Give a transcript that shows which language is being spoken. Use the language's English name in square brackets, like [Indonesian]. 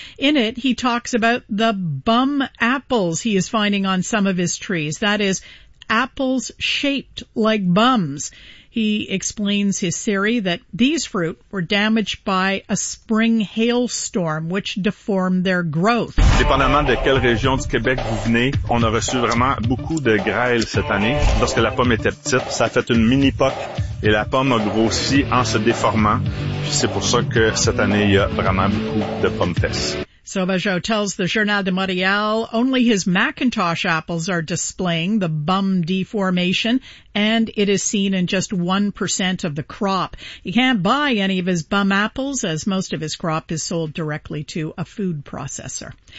[English] In it, he talks about the bum apples he is finding on some of his trees, that is, apples shaped like bums. He explains his theory that these fruit were damaged by a spring hailstorm, which deformed their growth. [French] Dépendamment de quelle région du Québec vous venez, on a reçu vraiment beaucoup de grêle cette année. Lorsque la pomme était petite, ça a fait une mini poque et la pomme a grossi en se déformant. Puis c'est pour ça que cette année, il y a vraiment beaucoup de pommes fesses. [English] Sauvageau tells the Journal de Montréal only his Macintosh apples are displaying the bum deformation, and it is seen in just 1% of the crop. He can't buy any of his bum apples, as most of his crop is sold directly to a food processor.